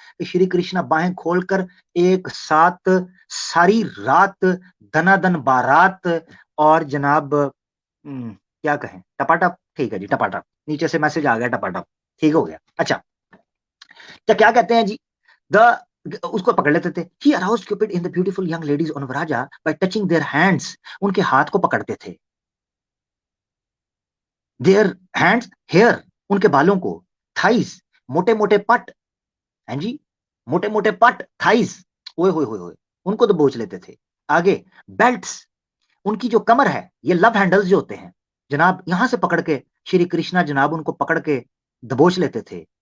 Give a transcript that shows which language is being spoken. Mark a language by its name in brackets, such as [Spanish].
[Hindi] तो श्री कृष्णा बाहें खोलकर एक साथ सारी रात धनाधन बारात और जनाब क्या कहें, टपाटप, ठीक है जी, टपाटप। नीचे से मैसेज आ गया टपाटप, ठीक हो गया। अच्छा, तो क्या कहते हैं जी, द उसको पकड़ लेते थे। [English] He aroused Cupid in the beautiful young ladies on Vraja by touching their hands. [Hindi] उनके हाथ को पकड़ते थे। [English] Their hands, hair, [Hindi] उनके बालों को। Thighs, मोटे मोटे पट, हैं जी, मोटे मोटे पट, थाइज, ओए होए होए होए, उनको तो बोझ लेते थे। आगे बेल्ट्स, उनकी जो कमर है, ये लव हैंडल्स जो होते हैं जनाब, यहां से पकड़ के श्री कृष्णा जनाब उनको पकड़ के दबोच लेते थे।